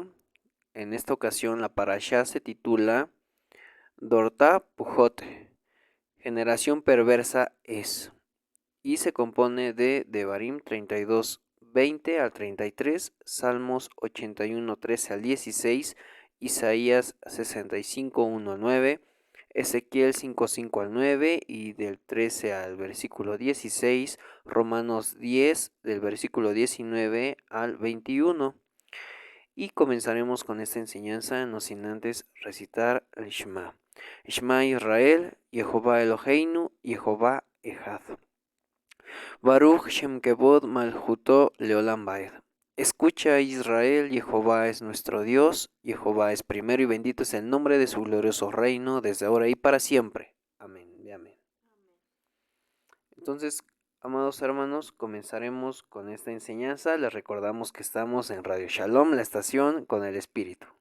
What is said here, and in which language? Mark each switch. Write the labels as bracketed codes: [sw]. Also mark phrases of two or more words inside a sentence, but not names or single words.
[es] En esta ocasión la parashá se titula Dorta Pujot, generación perversa es, y se compone de Devarim 32, 20 al 33, Salmos 81, 13 al 16, Isaías 65, 1 al 9, Ezequiel 5, 5 al 9 y del 13 al versículo 16, Romanos 10 del versículo 19 al 21. Y comenzaremos con esta enseñanza, no sin antes recitar el Shema. [he] שמע ישראל יהוה אלוהינו יהוה אחד. ברוך שם כבוד מלכותו לעולם ועד. [es] Escucha Israel, Jehová es nuestro Dios, Jehová es primero y bendito es el nombre de su glorioso reino, desde ahora y para siempre. Amén y amén. Entonces, amados hermanos, comenzaremos con esta enseñanza. Les recordamos que estamos en Radio Shalom, la estación con el Espíritu.